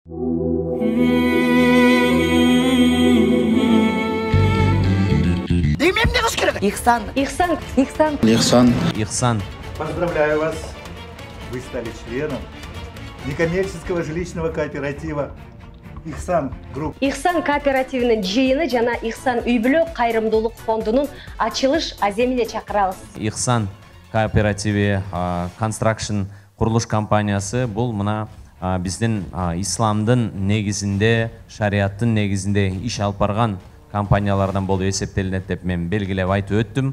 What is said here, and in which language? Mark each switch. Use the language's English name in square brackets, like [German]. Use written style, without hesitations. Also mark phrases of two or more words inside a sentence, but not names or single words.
[Russian] Ихсан. Поздравляю вас. Вы стали членом некоммерческого жилищного кооператива Ихсан Групп. [Kyrgyz] Ихсан [Kazakh] кооперативінің жиыны [Kyrgyz] жана Ихсан үй-бүлө кайрымдуулук фондунун ачылыш аземине чакырабыз. Ихсан кооперативи Construction курулуш компаниясы бул мына биздин исламдын негизинде, шариаттын негизинде иш алып барган компаниялардан болуп эсептелинет деп мен белгилеп айтып өттүм.